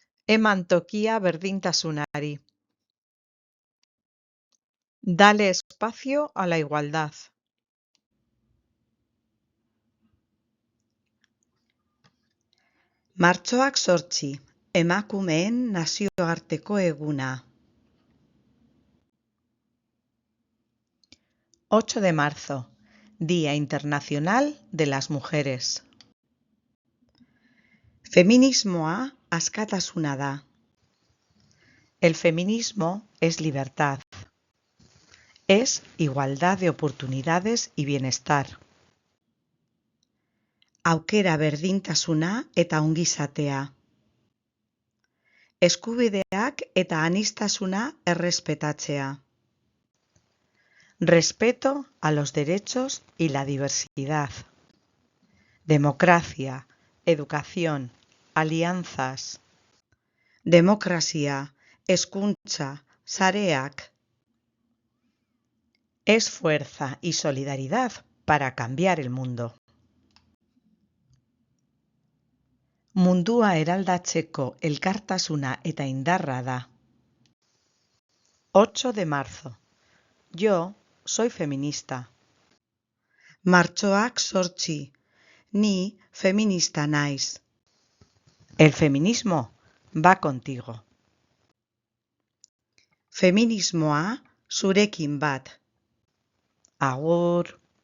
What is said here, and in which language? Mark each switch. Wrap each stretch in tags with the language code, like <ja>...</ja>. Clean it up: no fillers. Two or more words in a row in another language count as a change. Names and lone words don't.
<eu>Eman tokia berdintasunari.</eu> <es>Dale espacio a la igualdad.</es> <eu>Martxoak 8, emakumeen nazioarteko eguna.</eu> <es>8 de marzo, Día Internacional de las Mujeres.</es> <eu>Feminismoa askatasuna da.</eu> <es>El feminismo es libertad. Es igualdad de oportunidades y bienestar.</es> <eu>Aukera berdintasuna eta ongizatea. Eskubideak eta aniztasuna errespetatzea.</eu> <es>Respeto a los derechos y la diversidad. Democracia, educación, alianzas.</es> <eu>Demokrazia, hezkuntza, sareak.</eu> <es>Es fuerza y solidaridad para cambiar el mundo.</es> <eu>Mundua eraldatzeko elkartasuna eta indarra da.</eu> <es>8 de marzo. Yo soy feminista.</es> <eu>Martxoak 8, ni feminista naiz.</eu> <es>El feminismo va contigo.</es> <eu>Feminismoa zurekin bat. Agur.</eu>